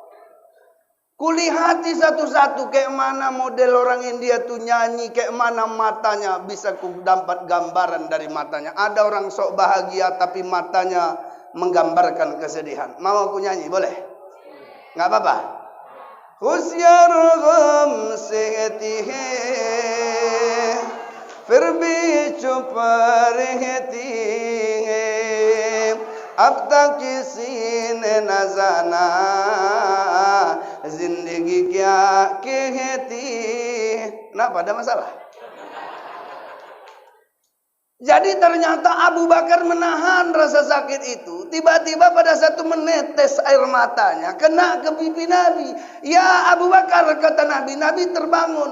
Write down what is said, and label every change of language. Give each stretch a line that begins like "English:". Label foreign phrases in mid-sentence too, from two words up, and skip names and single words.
Indonesian: Kulihati satu-satu kayak mana model orang India tuh nyanyi, kayak mana matanya, bisa ku dapat gambaran dari matanya. Ada orang sok bahagia tapi matanya menggambarkan kesedihan. Mau aku nyanyi, boleh? Nggak apa-apa.
Hindi: होशियार ग़म सहती है, फिर भी चुप रहती है, अब तक किसी ने ना जाना ज़िंदगी क्या कहती.
Indonesian: Kenapa? Ada masalah? Jadi ternyata Abu Bakar menahan rasa sakit itu. Tiba-tiba pada satu menetes air matanya, kena ke pipi Nabi. "Ya Abu Bakar," kata Nabi. Nabi terbangun.